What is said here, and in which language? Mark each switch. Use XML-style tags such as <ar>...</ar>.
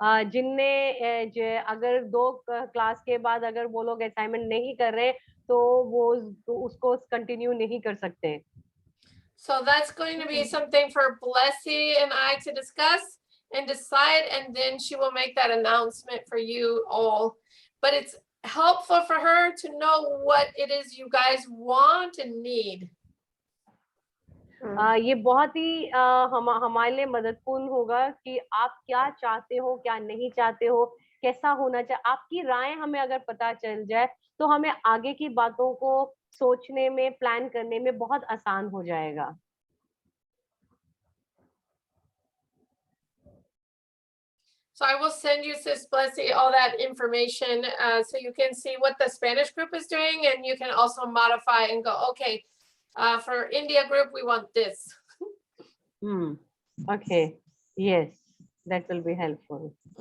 <hi>जिनने अगर 2 क्लास के बाद अगर वो लोग असाइनमेंट नहीं कर रहे तो वो उसको कंटिन्यू नहीं कर सकते।</hi> <en>So that's going to be something for Blessy and I to discuss and decide, and then she will make that announcement for you all. But it's helpful for her to know what it is you guys want and need.</en> <hi>ये बहुत ही हमारे लिए मददपूर्ण होगा कि आप क्या चाहते हो, क्या नहीं चाहते हो, कैसा होना चाहिए। आपकी राय हमें अगर पता चल जाए तो हमें आगे की बातों को सोचने में, प्लान करने में बहुत आसान हो जाएगा।</hi> <en>So I will send you, Sis Blessy, all that information so you can see what the Spanish group is doing, and you can also modify and go, okay, for India group, we want this. Okay, yes, that will be helpful.</en>